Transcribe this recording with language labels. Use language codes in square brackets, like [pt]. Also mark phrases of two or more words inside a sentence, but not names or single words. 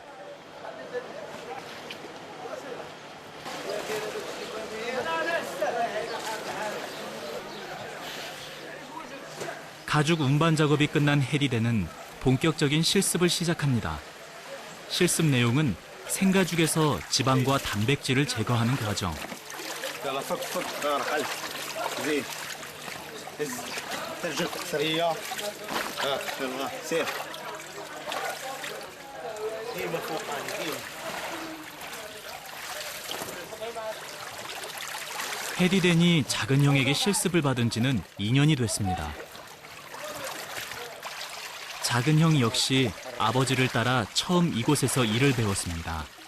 [ko] 가죽 운반 작업이 끝난 해리대는 본격적인 실습을 시작합니다. 실습 내용은 생가죽에서 지방과 단백질을 제거하는 과정. [ar] يلا فك فك رحل زين هز ترجل سريع يلا سير ديما فوق ديما [ko] 해리덴이 작은 형에게 실습을 받은 지는 2년이 됐습니다. 작은 형 역시 아버지를 따라 처음 이곳에서 일을 배웠습니다.